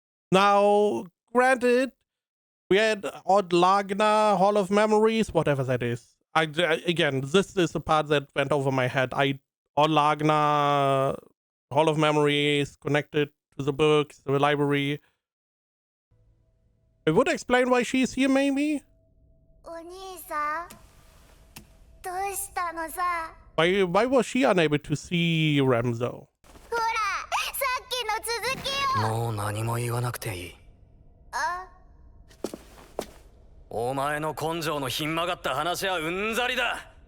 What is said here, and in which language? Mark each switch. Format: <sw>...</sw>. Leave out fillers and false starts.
<en>Now, granted, we had Odd Lagna, Hall of Memories, whatever that is. Again, this is the part that went over my head. Odd Lagna, Hall of Memories, connected to the books, the library. It would explain why she's here, maybe?</en> <ja>お兄さん、どうしたのさ。</ja> <en>Why was she unable to see Rem, though?</en> <ja>ほら、さっきの続きを。もう何も言わなくていい。あ、お前の根性のひん曲がった話はうんざりだ。</ja>